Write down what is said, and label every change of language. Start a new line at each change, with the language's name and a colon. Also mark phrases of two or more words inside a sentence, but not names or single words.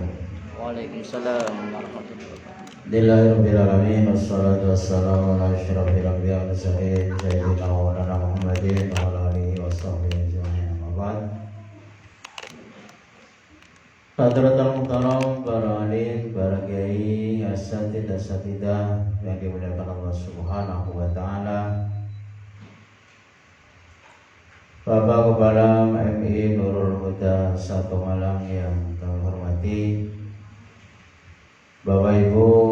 Arabic: وعليكم السلام ورحمة الله وبركاته. بسم الله الرحمن الرحيم. والصلاة والسلام على أشرف الأنبياء والمرسلين سيدنا ومولانا محمد وعلى آله وصحبه أجمعين. أما بعد. حضرة المحترم,
Indonesian: para alim, para kiai, asatidah yang dimuliakan Allah
Arabic: سبحانه وتعالى.
Indonesian: Bapak Kepala MI Nurul Huda Satu Malang yang kami hormati, Bapak Ibu